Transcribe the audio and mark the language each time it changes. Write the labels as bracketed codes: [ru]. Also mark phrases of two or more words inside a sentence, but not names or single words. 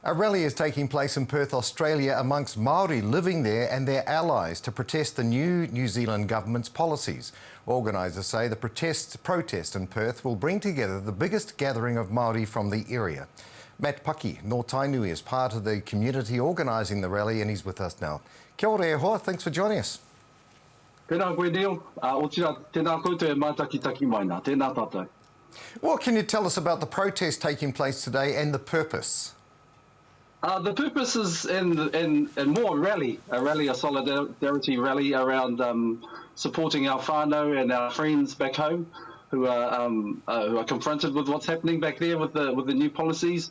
[en] A rally is taking place in Perth, Australia, amongst Māori living there and their allies to protest the new New Zealand government's policies. Organisers say the protest in Perth will bring together the biggest gathering of Māori from the area. Matt Paki, no Tainui, is part of the community organising the rally and he's with us now. [mi] Kia ora e hoa, [en] thanks for joining us. [mi] Tēnā koe Neil, o tira tēnā koutou e mātakitaki mai nā, tēnā tātou. [en] What can you tell us about the protest taking place today and the purpose? The purpose is in more a rally, a solidarity rally around supporting our whānau and our friends back home who are confronted with what's happening back there with the new policies.